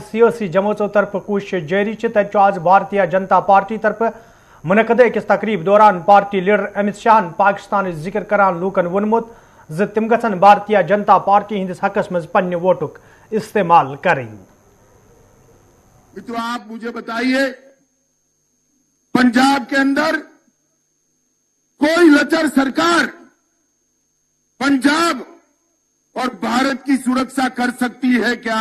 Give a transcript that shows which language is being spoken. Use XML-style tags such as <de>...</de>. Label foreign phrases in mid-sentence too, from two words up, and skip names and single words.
<ks>सियासी जमातों तरफ कोशिश जारी तत आज भारतीय जनता पार्टी तरफ मुनक़द अकिस तकरीब दौरान पार्टी लीडर अमित शाह पाकिस्तान जिक्र करान लूकन वोनमुत ज तिम गछन भारतीय जनता पार्टी हिंदिस हकस मज पन्ने वोटुक इस्तेमाल करें।</ks> <hi>मित्रों, आप मुझे बताइए, पंजाब के अंदर कोई लचर सरकार पंजाब और भारत की सुरक्षा कर सकती है क्या?</hi>